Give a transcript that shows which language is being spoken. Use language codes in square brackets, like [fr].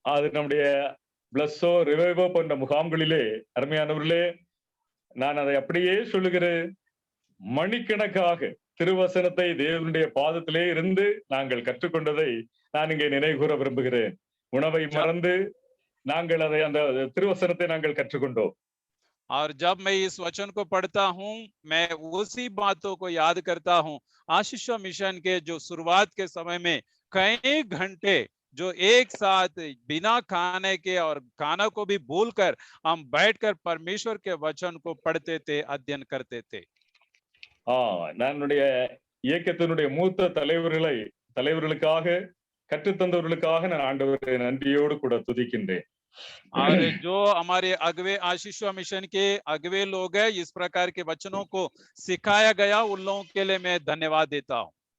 [ta] அது நம்முடைய பிளஸ்ஸோ ரிவைவோ போன்ற முகாம்களிலே அருமையானவர்களே, நான் அதை அப்படியே சொல்லுகிறேன். மணிக்கணக்காக திருவசனத்தை தேவனுடைய பாதத்திலே இருந்து நாங்கள் கற்றுக்கொண்டதை நான் இங்கே நினைவு கூற விரும்புகிறேன். உணவை மறந்து நாங்கள் அதை அந்த திருவசனத்தை நாங்கள் கற்றுக்கொண்டோம். [hi] और जब मैं इस वचन को पढ़ता हूं, मैं उसी बातों को याद करता हूं। आशीष मिशन के जो शुरुआत के समय में कई घंटे जो एक साथ बिना खाने के और खाना को भी भूलकर हम बैठकर परमेश्वर के वचन को पढ़ते थे, अध्ययन करते थे। [ta] நான் இயக்கத்தினுடைய மூத்த தலைவர்களுக்காக கற்றுத்தந்தவர்களுக்காக நான் ஆண்டவரை நன்றியோடு கூட துதிக்கின்றேன். [hi] और जो हमारे अगवे आशीषवा मिशन के अगवे लोग हैं, इस प्रकार के वचनों को सिखाया गया, उन लोगों के लिए मैं धन्यवाद देता हूँ।